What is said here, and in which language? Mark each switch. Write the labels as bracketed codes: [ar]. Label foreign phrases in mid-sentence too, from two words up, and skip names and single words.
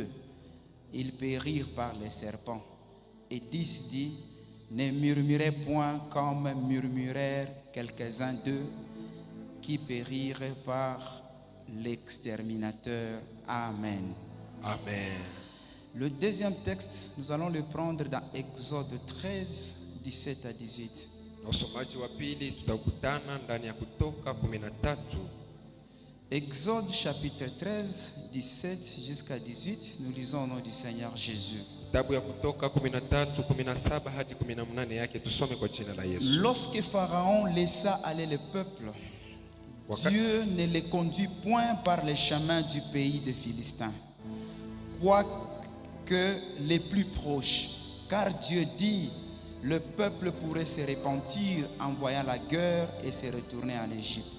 [fr] Ils périrent par les serpents. Et 10 dit, ne murmurez point comme murmurèrent quelques-uns d'eux, qui périrent par l'exterminateur. Amen. Amen. Le deuxième texte, nous allons le prendre dans Exode 13, 17 à 18. [sw] Na usomaji wa pili tutakutana ndani ya Kutoka 13. [fr] Exode chapitre 13, 17 jusqu'à 18, nous lisons au nom du Seigneur Jésus. [sw] Kitabu ya Kutoka 13, 17 hadi 18 yake tusome kwa jina la Yesu. [fr] Lorsque Pharaon laissa aller le peuple, Dieu ne les conduit point par les chemins du pays des Philistins, quoique les plus proches, car Dieu dit, le peuple pourrait se repentir en voyant la guerre et se retourner en Égypte.